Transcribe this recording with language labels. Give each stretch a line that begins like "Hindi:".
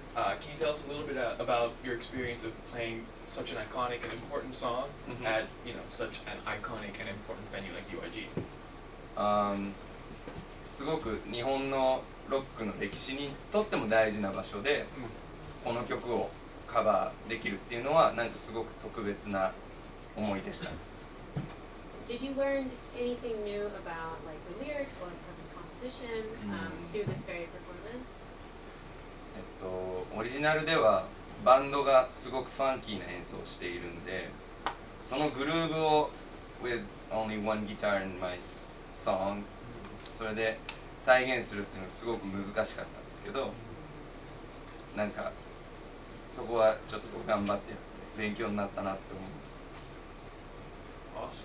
English: Can you tell us a little bit about your experience of playing such an iconic and important song at such an iconic and important venue like UIG?
Japanese: すごく日本のロックの歴史にとっても大事な場所で、この曲をカバーできるっていうのはなんかすごく特別な思いでした。
English: Did you learn anything new about like the lyrics or the composition through this very performance?
Japanese: オリジナルではバンドがすごくファンキーな演奏をしているんで、そのグルーヴを
English: with only one guitar in my song
Japanese: それで再現するっていうのがすごく難しかったんですけど、なんかそこはちょっと頑張って勉強になったなって思います。